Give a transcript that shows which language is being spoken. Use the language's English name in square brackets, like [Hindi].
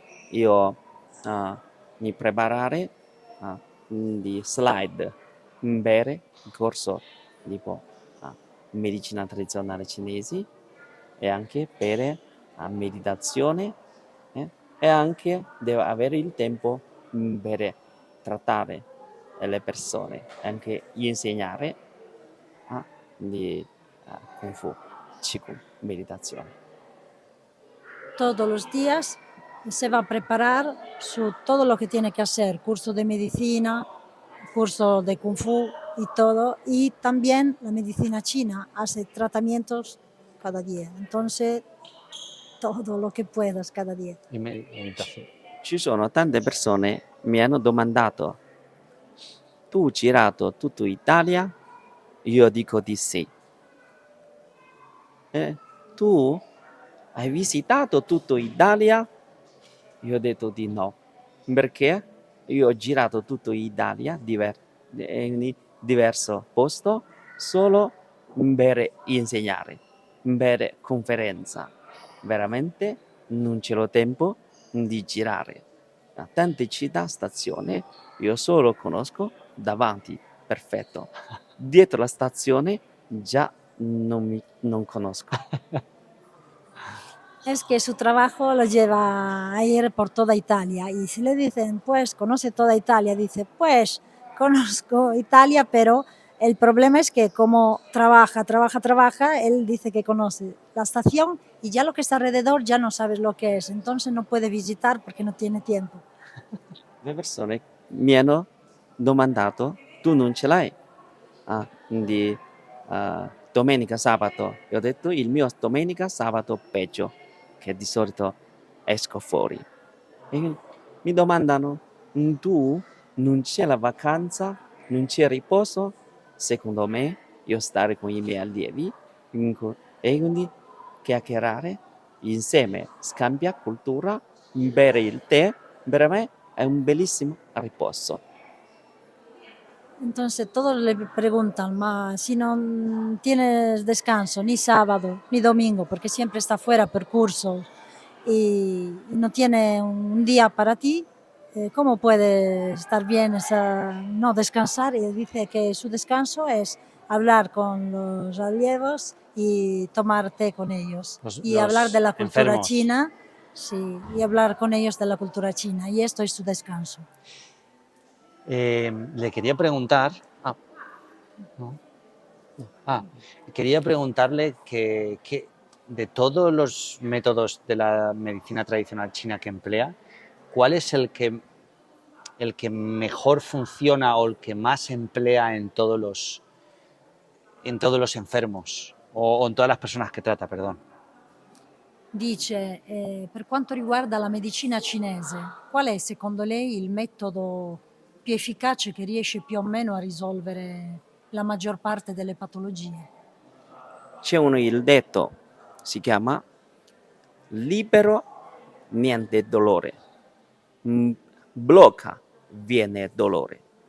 [Italian] io mi preparare di slide per il corso tipo medicina tradizionale cinese e anche per meditazione e anche devo avere il tempo per trattare le persone, anche insegnare di Kung Fu, Qigong, meditazione. [Spanish] Todos los días se va a preparar todo lo que tiene que hacer, curso de medicina, curso de Kung Fu y todo, y también la medicina china hace tratamientos cada día, entonces todo lo que puedas cada día. Y meditación. [Italian] Ci sono tante persone che mi hanno domandato: tu hai girato tutta Italia? Io dico di sì. Tu hai visitato tutta Italia? Io ho detto di no. Perché io ho girato tutta Italia, in diverso posto, solo per insegnare, per conferenza. Veramente non c'è lo tempo di girare. A tante città, stazioni, io solo conosco davanti, perfetto. Dietro la stazione già non conosco. [Spanish] Es que su trabajo lo lleva a ir por toda Italia y si le dicen, pues conoce toda Italia, dice, pues conozco Italia, pero el problema es que como trabaja, él dice que conoce la estación y ya lo que está alrededor ya no sabes lo que es, entonces no puede visitar porque no tiene tiempo. [Italian] Le persone mi hanno domandato: tu non ce l'hai di domenica, sabato? E ho detto: il mio domenica, sabato peggio, che di solito esco fuori. E mi domandano: tu non c'è la vacanza, non c'è riposo? Secondo me, io stare con i miei allievi e quindi chiacchierare insieme, scambia cultura, bere il tè, per me è un bellissimo riposo. [Spanish] Entonces todos le preguntan, si no tienes descanso ni sábado ni domingo, porque siempre está fuera por cursos y no tiene un día para ti, ¿cómo puede estar bien no descansar? Y dice que su descanso es hablar con los aliados y tomar té con ellos y hablar de la cultura enfermos. china, sí, y hablar con ellos de la cultura china, y esto es su descanso. Le quería preguntar. No. Quería preguntarle que de todos los métodos de la medicina tradicional china que emplea, ¿cuál es el que mejor funciona o el que más emplea en todos los enfermos o en todas las personas que trata, perdón? [Italian] Dice, per quanto riguarda la medicina cinese, qual è secondo lei il metodo più efficace che riesce più o meno a risolvere la maggior parte delle patologie? C'è il detto, si chiama libero niente dolore, blocca viene dolore.